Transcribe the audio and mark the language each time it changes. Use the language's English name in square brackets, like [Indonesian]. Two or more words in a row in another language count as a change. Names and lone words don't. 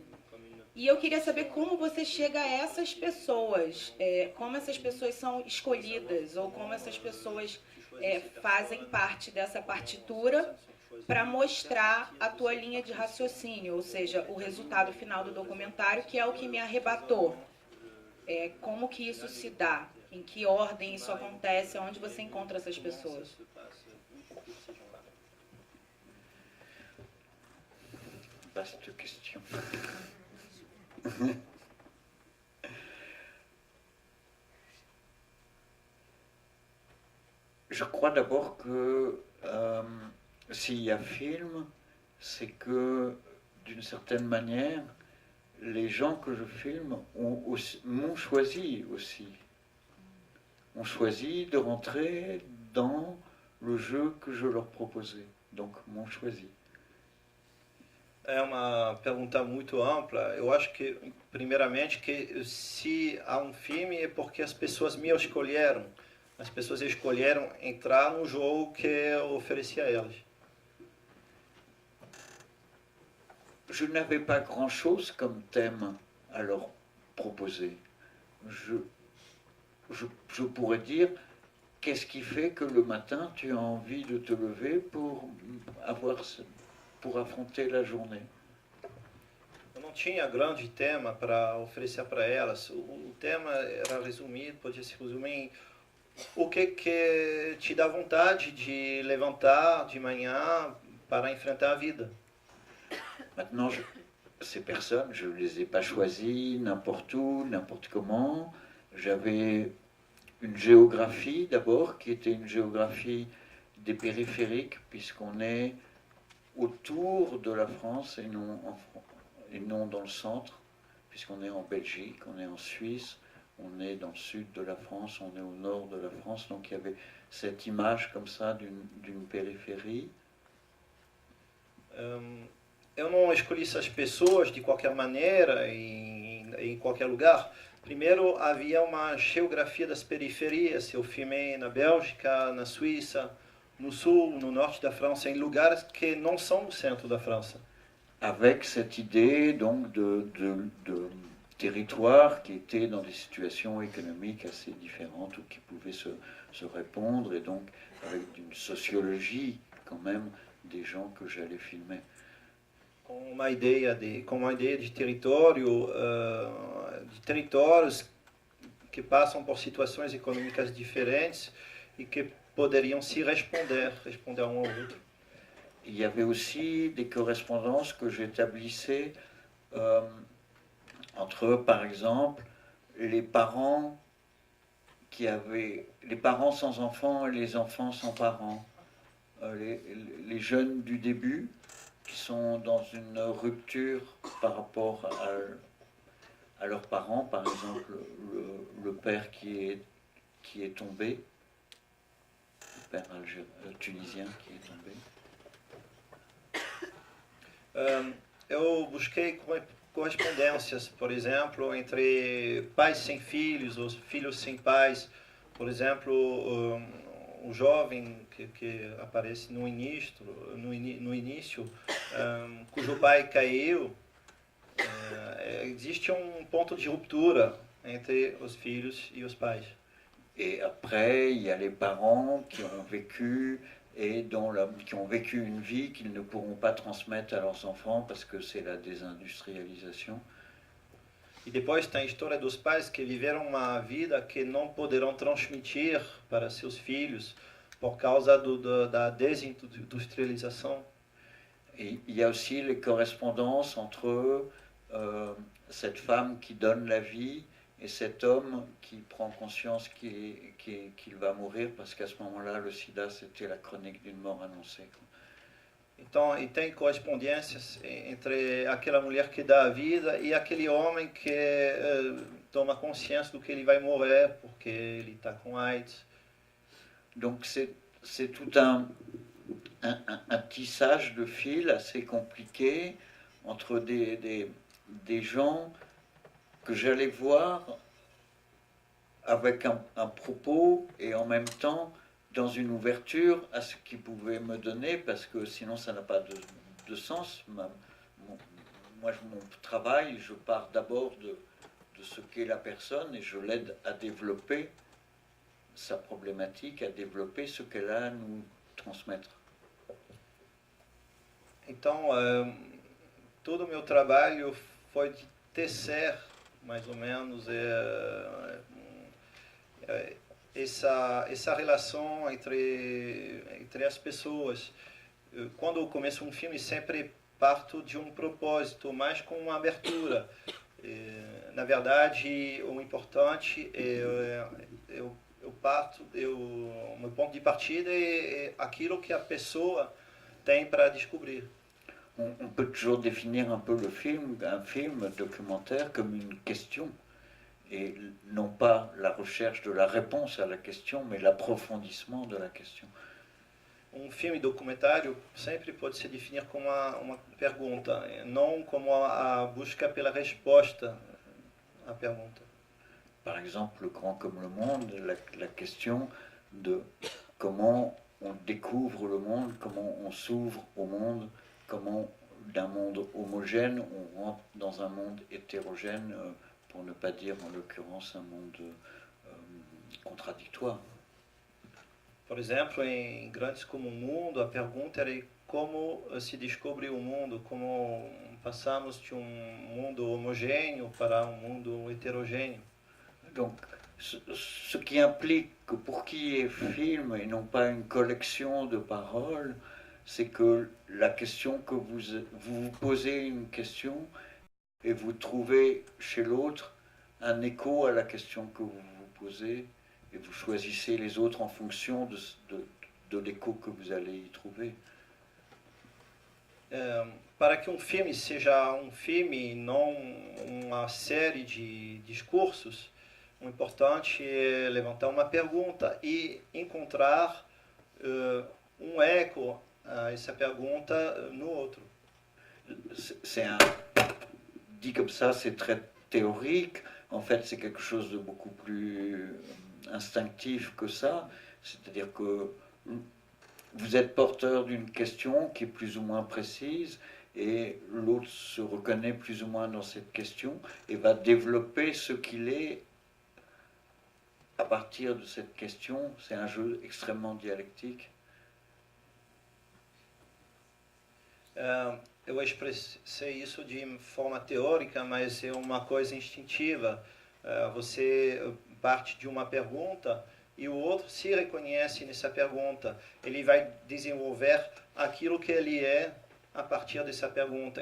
[Portuguese] E eu queria saber como você chega a essas pessoas, como essas pessoas são escolhidas, ou como essas pessoas fazem parte dessa partitura para mostrar a tua linha de raciocínio, ou seja, o resultado final do documentário, que é o que me arrebatou. Como que isso se dá? Em que ordem isso acontece? Onde você encontra essas pessoas? [French] Vaste question. Je crois d'abord que s'il y a film, c'est que d'une certaine manière, les gens que je filme m'ont choisi aussi. Ont choisi de rentrer dans le jeu que je leur proposais. Donc m'ont choisi. [Portuguese] É uma pergunta muito ampla. Eu acho que, primeiramente, que se há um filme é porque as pessoas me escolheram. As pessoas escolheram entrar no jogo que eu ofereci a elas. [French] Je n'avais pas grand-chose comme thème à leur proposer. Je pourrais dire, qu'est-ce qui fait que le matin tu as envie de te lever pour affronter la journée? [Portuguese] Eu não tinha grande tema para oferecer para elas. O tema era resumido, podia se resumir em o que te dá vontade de levantar de manhã para enfrentar a vida. [French] Maintenant, ces personnes, je ne les ai pas choisies n'importe où, n'importe comment. J'avais une géographie d'abord, qui était une géographie des périphériques, puisqu'on est autour de la France et non dans le centre, puisqu'on est en Belgique, on est en Suisse, on est dans le sud de la France, on est au nord de la France, donc il y avait cette image comme ça d'une périphérie. [Portuguese] Eu não escolhi essas pessoas de qualquer maneira, em qualquer lugar. Primeiro, havia uma geografia das periferias. Eu filmei na Bélgica, na Suíça, no sul, no norte da França, em lugares que não são no centro da França. [French] Avec cette idée donc de territoire qui était dans des situations économiques assez différentes ou qui pouvaient se répondre, et donc avec une sociologie quand même des gens que j'allais filmer. [Portuguese] Com uma ideia de território, de territórios que passam por situações econômicas diferentes e que poderiam se responder um ao outro. [French] il y avait aussi des correspondances que j'établissais entre, par exemple, les parents les parents sans enfants et les enfants sans parents, les jeunes du début qui sont dans une rupture par rapport à leurs parents, par exemple le père qui est tombé, le père tunisien qui est tombé. [Portuguese] Eu busquei correspondências, por exemplo, entre pais sem filhos ou filhos sem pais. Por exemplo, um jovem que aparece no início, cujo pai caiu, existe um ponto de ruptura entre os filhos e os pais. [French] Et après, il y a les parents qui ont vécu qui ont vécu une vie qu'ils ne pourront pas transmettre à leurs enfants parce que c'est la désindustrialisation. [Portuguese] E depois tem a história dos pais que viveram uma vida que não poderão transmitir para seus filhos por causa da desindustrialização. [French] Et il y a aussi les correspondances entre cette femme qui donne la vie et cet homme qui prend conscience qu'il va mourir parce qu'à ce moment-là, le sida, c'était la chronique d'une mort annoncée. [Portuguese] Então, e tem correspondências entre aquela mulher que dá a vida e aquele homem que toma consciência do que ele vai morrer porque ele está com AIDS. [French] Donc c'est tout un tissage de fils assez compliqué entre des gens que j'allais voir avec un propos et en même temps dans une ouverture à ce qu'ils pouvaient me donner, parce que sinon ça n'a pas de sens. Moi, mon travail, je pars d'abord de ce qu'est la personne et je l'aide à développer sa problématique, à développer ce qu'elle a à nous transmettre. [Portuguese] Então, todo o meu trabalho foi de tecer, mais ou menos, essa relação entre as pessoas. Quando eu começo um filme, sempre parto de um propósito, mais com uma abertura. Na verdade, o importante o meu ponto de partida é aquilo que a pessoa tem para descobrir. [French] On peut toujours définir un peu un film documentaire comme une question, et non pas la recherche de la réponse à la question, mais l'approfondissement de la question. [Portuguese] Um filme documentário sempre pode se definir como uma pergunta, não como a busca pela resposta à pergunta. [French] Par exemple, Le Grand comme le Monde, la question de comment on découvre le monde, comment on s'ouvre au monde, comment d'un monde homogène on rentre dans un monde hétérogène, pour ne pas dire en l'occurrence un monde contradictoire. [Portuguese] Por exemplo, em Grandes como o Mundo, a pergunta era como se descobre o mundo, como passamos de mundo homogêneo para mundo heterogêneo. [French] Donc, ce qui implique que pour qu'il y ait film et non pas une collection de paroles, c'est que la question que vous posez une question et vous trouvez chez l'autre un écho à la question que vous vous posez et vous choisissez les autres en fonction de l'écho que vous allez y trouver. [Portuguese] Para que filme seja filme e não uma série de discursos, o importante é levantar uma pergunta e encontrar eco à essa pergunta no outro. [French] Dit comme ça, c'est très théorique. En fait, c'est quelque chose de beaucoup plus instinctif que ça. C'est-à-dire que vous êtes porteur d'une question qui est plus ou moins précise et l'autre se reconnaît plus ou moins dans cette question et va développer ce qu'il est à partir de cette question. C'est un jeu extrêmement dialectique. [Portuguese] Eu expressei isso de forma teórica, mas é uma coisa instintiva. Você parte de uma pergunta e o outro se reconhece nessa pergunta, ele vai desenvolver aquilo que ele é a partir dessa pergunta.